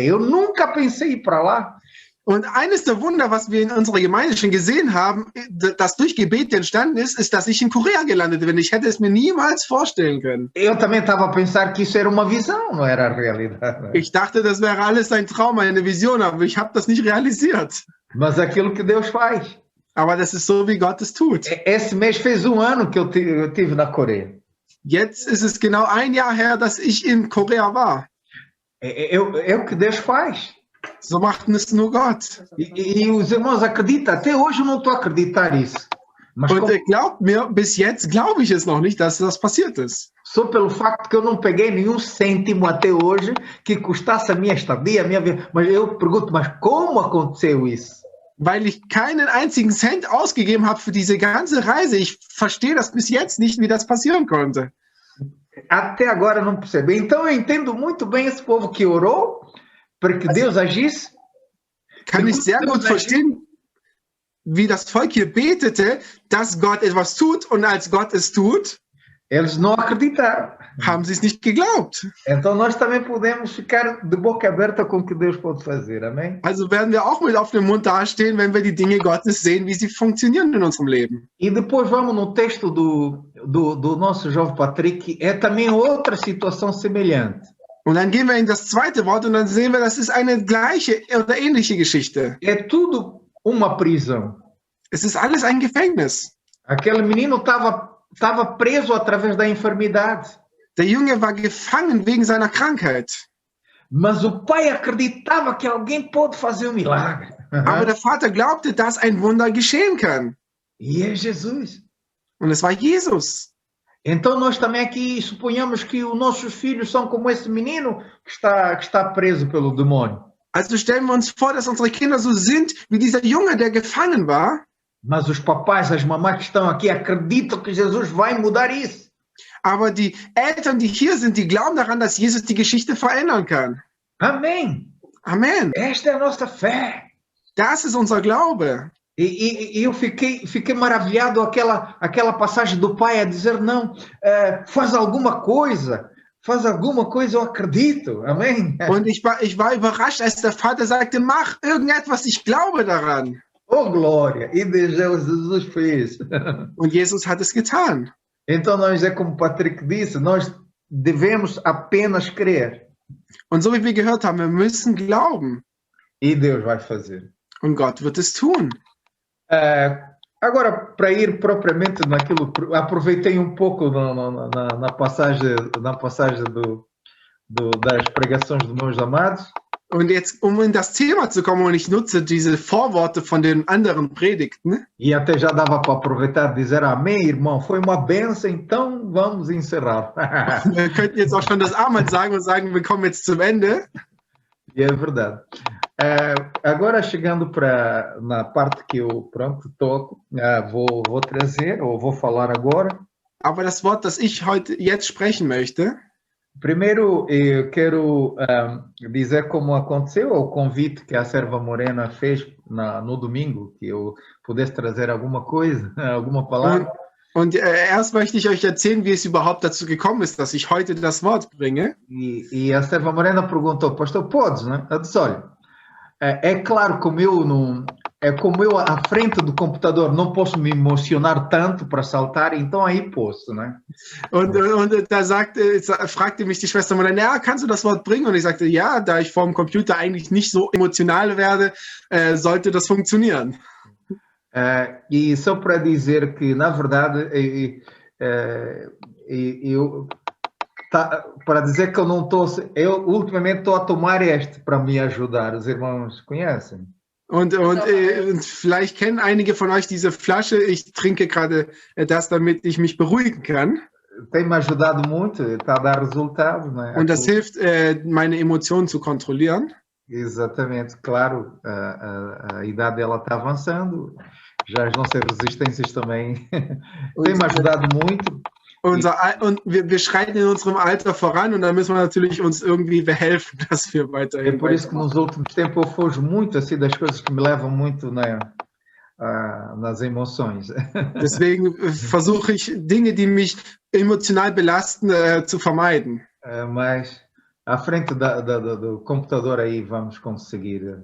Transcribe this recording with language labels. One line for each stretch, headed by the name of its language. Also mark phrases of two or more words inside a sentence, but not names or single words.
Portuguese: Eu nunca pensei em ir para lá.
German: Und eines der Wunder, was wir in unserer Gemeinde schon gesehen haben, das durch Gebet entstanden ist, dass ich in Korea gelandet bin. Ich hätte es mir niemals vorstellen können.
Portuguese: Eu também estava a pensar que isso era uma visão, não era a realidade.
German: Ich dachte, das wäre alles ein Traum, eine Vision, aber ich habe das nicht realisiert.
Portuguese: Mas aquilo que Deus faz.
German: Aber das ist so, wie Gott es tut.
Portuguese: Esse mês fez um ano que eu tive na Coreia.
German: Jetzt ist es genau ein Jahr her, dass ich in Korea war.
Portuguese: É o que Deus faz.
German: So macht es nur Gott.
Portuguese: E os irmãos acreditam. Até hoje eu não estou a acreditar nisso. Mas
German: Und glaubt mir, bis jetzt glaube ich es noch nicht, dass das passiert ist.
Portuguese: só pelo facto que eu não peguei nenhum cêntimo até hoje que custasse a minha estadia, a minha vida. Mas eu pergunto, mas como aconteceu isso?
German: Weil ich keinen einzigen Cent ausgegeben habe für diese ganze Reise. Ich verstehe das bis jetzt nicht, wie das passieren konnte.
Portuguese: Até agora não percebi. Então eu entendo muito bem esse povo que orou para que Deus agisse.
German: Kann ich sehr gut verstehen, wie das Volk hier betete, dass Gott etwas tut und als Gott es tut,
Portuguese: Eles não acreditaram.
German: haben sie es nicht geglaubt.
Portuguese: Então nós também podemos ficar de boca aberta com o que Deus pode fazer. Amém?
German: Also werden wir auch mit offenem Mund dastehen, wenn wir die Dinge Gottes sehen, wie sie funktionieren in unserem Leben.
Portuguese: E depois vamos no texto do nosso jovem Patrick. É também outra situação semelhante.
German: Und dann gehen wir in das zweite Wort und dann sehen wir, das ist eine gleiche oder ähnliche Geschichte.
Portuguese: É tudo uma prisão.
German: Es ist alles ein Gefängnis.
Portuguese: Aquele menino estava preso através da enfermidade.
German: Der Junge war gefangen wegen seiner Krankheit.
Portuguese: Mas o pai acreditava que alguém pode fazer um milagre.
German: Aber der Vater glaubte, dass ein Wunder geschehen kann.
Portuguese: E é Jesus.
German: Und es war Jesus.
Portuguese: Então nós também aqui suponhamos que os nossos filhos são como esse menino que está preso pelo demônio.
German: Also stellen wir uns vor, dass unsere Kinder so sind wie dieser Junge, der gefangen war.
Portuguese: Mas os papais, as mamães que estão aqui acreditam que Jesus vai mudar isso.
German: Aber die Eltern, die hier sind, die glauben daran, dass Jesus die Geschichte verändern kann.
Portuguese: Amém.
German: Amen.
Portuguese: Esta é a nossa fé.
German: Das ist unser Glaube.
Portuguese: E eu fiquei maravilhado aquela passagem do pai a dizer, não, faz alguma coisa, eu acredito. Amém?
German: Und ich war überrascht, als der Vater sagte, mach irgendetwas, ich glaube daran.
Portuguese: Oh, glória! E Jesus fez.
German: Und Jesus hat es getan.
Portuguese: Então nós, é como o Patrick disse, nós devemos apenas crer.
German: Und so wie wir gehört haben, wir müssen glauben.
Portuguese: E Deus vai fazer.
German: Und Gott wird es tun.
Portuguese: Agora, para ir propriamente naquilo, aproveitei um pouco na passagem das pregações dos meus amados.
German: Und jetzt, um in das Thema zu kommen, und ich nutze diese Vorworte von den anderen Predigten.
Portuguese: E até já dava para aproveitar e dizer amém, irmão, foi uma benção, então vamos encerrar.
German: Wir könnten jetzt auch schon das Amen sagen und sagen, wir kommen jetzt zum Ende.
Portuguese: E é verdade. Agora chegando na parte que eu toco, vou trazer, ou vou falar agora.
German: Aber das Wort, das ich jetzt sprechen möchte.
Portuguese: Primeiro, eu quero dizer como aconteceu o convite que a Serva Morena fez no domingo, que eu pudesse trazer alguma coisa, alguma palavra.
German: Und erst möchte ich euch erzählen, wie es überhaupt dazu gekommen ist, dass ich heute das Wort bringe.
Portuguese: E a Serva Morena perguntou, pastor, podes, né? Eu disse, olha, é claro como eu à frente do computador não posso me emocionar tanto para saltar, então aí posso, né?
German: Und da fragte mich die Schwester mal, ja, kannst du das Wort bringen? Und ich sagte, ja, da ich vor dem Computer eigentlich nicht so emotional werde, sollte das funktionieren.
Portuguese: E só para dizer que, na verdade, para dizer que eu não estou... Eu, ultimamente, estou a tomar este para me ajudar. Os irmãos conhecem?
German: Und vielleicht kennen einige von euch diese Flasche. Ich trinke gerade das, damit ich mich beruhigen kann.
Portuguese: Tem me ajudado muito, está a dar resultado, né?
German: Und das hilft, meine Emotionen zu kontrollieren.
Portuguese: Exatamente, claro, a idade dela está avançando, já as nossas resistências também têm me ajudado muito.
German: Und wir schreiten in unserem Alter voran und dann müssen wir natürlich uns irgendwie behelfen, dass wir
Portuguese: É
German: weiterhin.
Portuguese: por isso que nos últimos tempos eu fujo muito assim das coisas que me levam muito, né, nas emoções.
German: Deswegen versuche ich, Dinge, die mich emotional belasten, zu vermeiden.
Portuguese: Mas à frente do computador aí vamos conseguir.